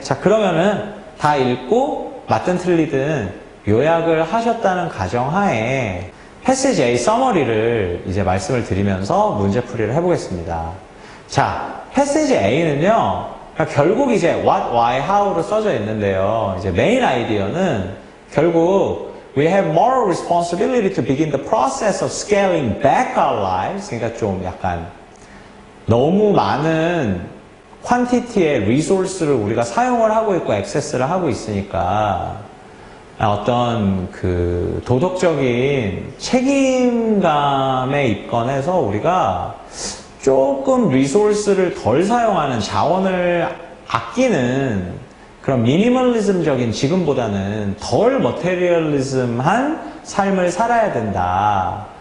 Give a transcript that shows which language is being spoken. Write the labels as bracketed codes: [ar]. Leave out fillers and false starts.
[ko] 자, 그러면은 다 읽고 맞든 틀리든 요약을 하셨다는 가정하에 패시지 A 서머리를 이제 말씀을 드리면서 문제풀이를 해보겠습니다. 자, 패시지 A는요, 그러니까 결국 이제 what, why, how로 써져 있는데요. 이제 메인 아이디어는 결국 [en] we have moral responsibility to begin the process of scaling back our lives. [ko] 그러니까 좀 약간 너무 많은 퀀티티의 리소스를 우리가 사용을 하고 있고 액세스를 하고 있으니까 어떤 그 도덕적인 책임감에 입건해서 우리가 조금 리소스를 덜 사용하는 자원을 아끼는 그런 미니멀리즘적인 지금보다는 덜 머테리얼리즘한 삶을 살아야 된다.